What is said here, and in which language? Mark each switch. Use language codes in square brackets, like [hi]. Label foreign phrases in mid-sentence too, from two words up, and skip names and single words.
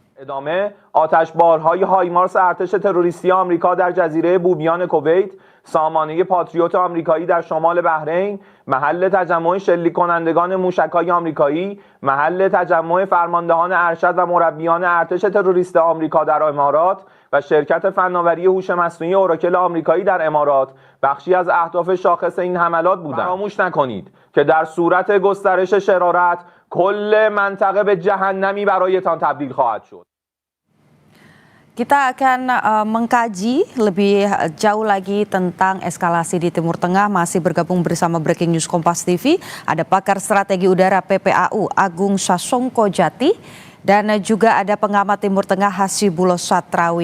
[fa] ادامه آتشبارهای هایمارس ارتش تروریستی آمریکا در جزیره بوبیان کویت، سامانه پاتریوت آمریکایی در شمال بحرین، محل تجمع شلیک کنندگان موشک‌های آمریکایی، محل تجمع فرماندهان ارشد و مربیان ارتش تروریست آمریکا در امارات و شرکت فناوری هوش مصنوعی اوراکل آمریکایی در امارات بخشی از اهداف شاخص این حملات بودند. فراموش نکنید که در صورت گسترش شرارت کل منطقه به جهنمی برایتان تبدیل خواهد شد. [id] Kita akan mengkaji lebih jauh lagi tentang eskalasi di Timur Tengah. Masih bergabung bersama Breaking News Kompas TV. Ada pakar strategi udara PPAU Agung Sasongko Jati. Dan juga ada pengamat Timur Tengah Hasibullah Satrawi.